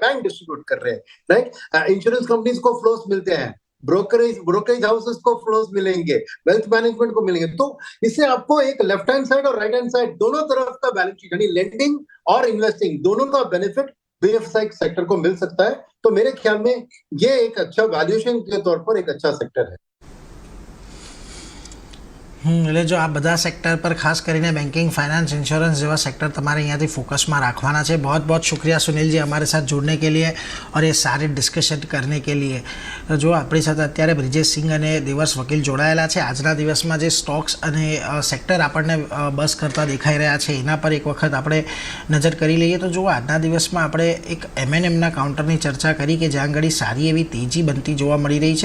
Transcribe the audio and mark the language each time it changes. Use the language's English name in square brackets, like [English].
[Hindi] Bank distribute कर रहे हैं, राइट। इंश्योरेंस कंपनीज को फ्लोस मिलते हैं, ब्रोकरेज हाउसेस को फ्लोस मिलेंगे, वेल्थ मैनेजमेंट को मिलेंगे। तो इससे आपको एक लेफ्ट हैंड साइड और राइट हैंड साइड दोनों तरफ का बैलेंस शीट यानी लेंडिंग और इन्वेस्टिंग दोनों का बेनिफिट बीएफएसआई सेक्टर को मिल सकता है। तो मेरे ख्याल में ये एक अच्छा वैल्यूएशन के तौर पर एक अच्छा सेक्टर है। [Gujarati] એટલે જો આ બધા સેક્ટર પર ખાસ કરીને બેન્કિંગ, ફાઇનાન્સ, इंश्योरेंस જેવા સેક્ટર તમારે અહીંયાથી ફોકસમાં રાખવાના છે। [Hindi] बहुत बहुत शुक्रिया सुनील जी हमारे साथ जुड़ने के लिए और ये सारे डिस्कशन करने के लिए। [Gujarati] જો આપણી સાથે અત્યારે બ્રિજેશ સિંઘ અને દેવર્ષ વકીલ જોડાયેલા છે। આજના દિવસમાં જે સ્ટોક્સ અને સેક્ટર આપણને બસ કરતા દેખાઈ રહ્યા છે એના પર એક વખત આપણે નજર કરી લઈએ તો જો આજના દિવસમાં આપણે એક એમએનએમના કાઉન્ટરની ચર્ચા કરી કે જ્યાં આગળ સારી એવી તેજી બનતી જોવા મળી રહી છે।